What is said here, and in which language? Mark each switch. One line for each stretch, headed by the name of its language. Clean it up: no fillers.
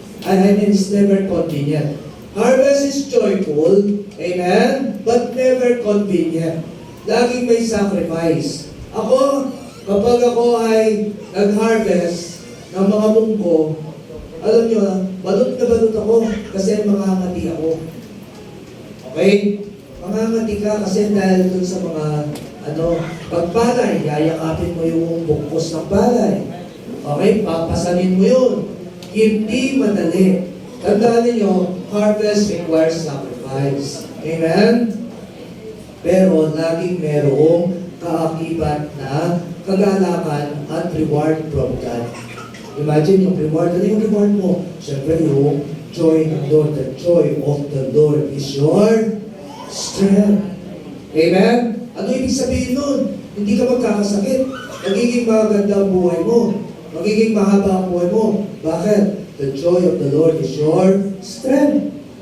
English: I mean, it's never convenient. Harvest is joyful, amen, but never convenient.
Filipino: Laging may sacrifice. Ako, kapag ako ay nag-harvest ng mga munggo, alam nyo, balot na balot ako kasi mangangati ako. Okay? Mangangati ka kasi dahil dun sa mga pagpalay, yayakapin mo yung bukos ng palay. Okay? Papasanin mo yun. Hindi madali. Tandaan ninyo,
English: harvest requires sacrifice. Amen?
Filipino: Pero laging merong kaakibat na kagalakan at
English: reward from God.
Filipino: Imagine yung reward. Ano yung reward mo? Siyempre yung joy ng Lord.
English: The joy of the Lord is your strength.
Filipino: Amen? Ano ibig sabihin nun? Hindi ka magkakasakit. Magiging maganda ang buhay mo. Magiging mahaba ang buhay mo. Bakit?
English: The joy of the Lord is your strength.